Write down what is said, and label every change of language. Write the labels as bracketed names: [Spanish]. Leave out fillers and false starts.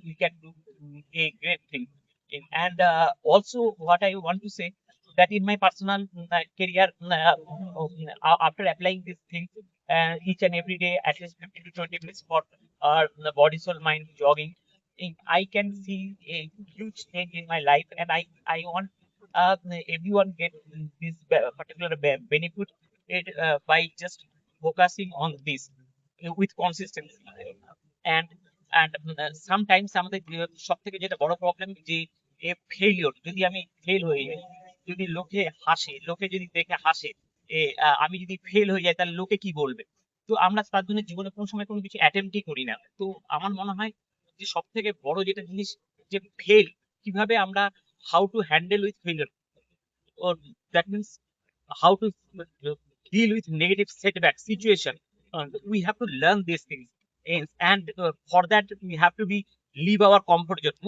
[English] We can do a great thing. And also, what I want to say, that in my personal career, after applying these things each and every day, at least 15 to 20 minutes for the body, soul, mind jogging, I can see a huge change in my life, and I want everyone get this particular benefit by just focusing on this with consistency. and sometimes [Bangla] আমাদের সব থেকে যেটা বড় problem, যে failure, যদি আমি fail হয়ে যাই, যদি লোকে হাসে, লোকে যদি দেখে হাসে, আমি যদি ফেল হয়ে যাই, তাহলে লোকে কি বলবে? তো আমরা তার জন্য জীবনে কোনো সময় কোনো কিছু অ্যাটেম্পটই করি না। তো আমার মনে হয় যে সব থেকে বড় যেটা জিনিস, যে ফেল কিভাবে আমরা, [English] how to handle with failure, or that means how to deal with negative setback situation. We have to learn these things. And for that we have to be leave our comfort zone.